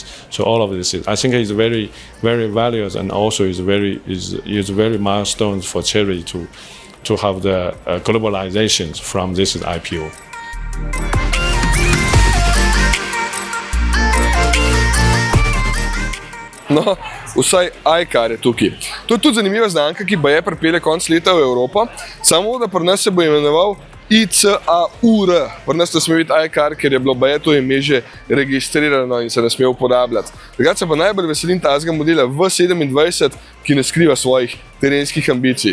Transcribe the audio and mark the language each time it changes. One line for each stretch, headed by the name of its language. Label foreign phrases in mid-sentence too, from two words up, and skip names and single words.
English: So all of this I think is very, very valuable, and also is very milestones for Chery to have the globalizations from this IPO.
Slovenian: No, vsaj iCar je tukaj. To je tudi zanimiva znamka, ki baje pripelje konc leta v Evropo, samo da pri nas se bo imenoval ICAUR. Pri nas ne sme biti iCar, ker je bilo to ime že registrirano in se ne sme uporabljati. Drugače pa najbolj veselim tazga modela V27, ki ne skriva svojih terenskih ambicij.